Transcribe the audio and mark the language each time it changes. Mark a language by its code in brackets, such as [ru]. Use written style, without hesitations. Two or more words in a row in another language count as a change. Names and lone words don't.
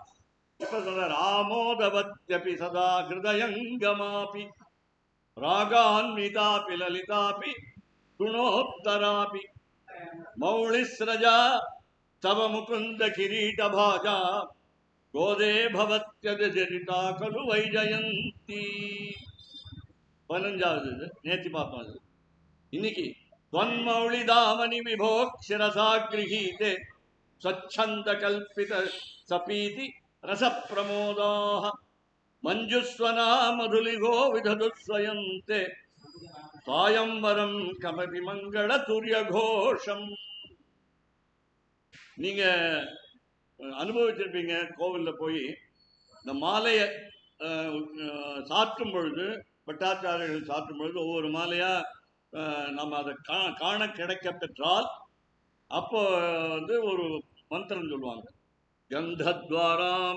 [ta] இப்ப சொல்றாரு, [sa] आमोदवत्यपि सदा हृदयङ्गमापि रागान्वितापि ललितापि गुणोत्तरापि मौलिस्रजा तव मुकुन्द किरीट भाजा गोदे भवत्यजरिता खलु वैजयन्ती. [ta] 15வது நேத்தி பார்த்தோம். அது இன்னைக்கு [sa] त्वन्मौळि दामनि विभोक्षिरसा गृहीते स्वच्छन्द कल्पित सपीति रस प्रमोदाः मञ्जुस्वना मधुलिगो विदधुस्वयन्ते सायंवरं कमपि मंगल तुर्य घोषम. [ta] நீங்க அனுபவிச்சிருப்பீங்க. கோவில்ல போய் இந்த மாலையை சாற்றும் பொழுது, பட்டாச்சாரியர்கள் சாற்றும் பொழுது ஒவ்வொரு மாலையா நம்ம அதை காண கிடைக்க பெற்றால் அப்போ ஒரு மந்திரம் சொல்லுவாங்க, கந்தத்வாராம்.